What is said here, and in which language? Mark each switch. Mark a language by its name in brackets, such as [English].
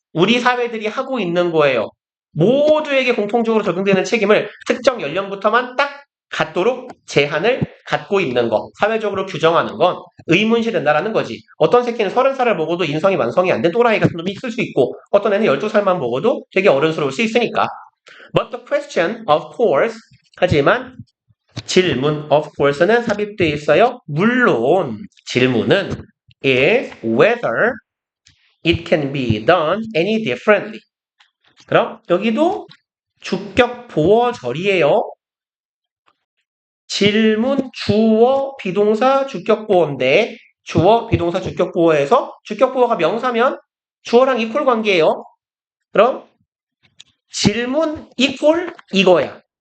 [Korean] 우리 사회들이 하고 있는 거예요. 모두에게 공통적으로 적용되는 책임을 특정 연령부터만 딱 갖도록 제한을 갖고 있는 거. 사회적으로 규정하는 건 의문시 된다라는 거지. 어떤 새끼는 30살을 먹어도 인성이 완성이 안 된 또라이 같은 놈이 있을 수 있고 어떤 애는 12살만 먹어도 되게 어른스러울 수 있으니까. [English] But the question, of course, [Korean] 하지만 질문, [English] of course는 [Korean] 삽입되어 있어요. 물론 질문은 [English] is whether it can be done any differently. [Korean] 그럼 여기도 주격 보어절이에요. 질문 주어 비동사 주격 보어인데 주어 비동사 주격 보어에서 주격 보어가 명사면 주어랑 이퀄 관계예요. 그럼 질문 이퀄 이거야.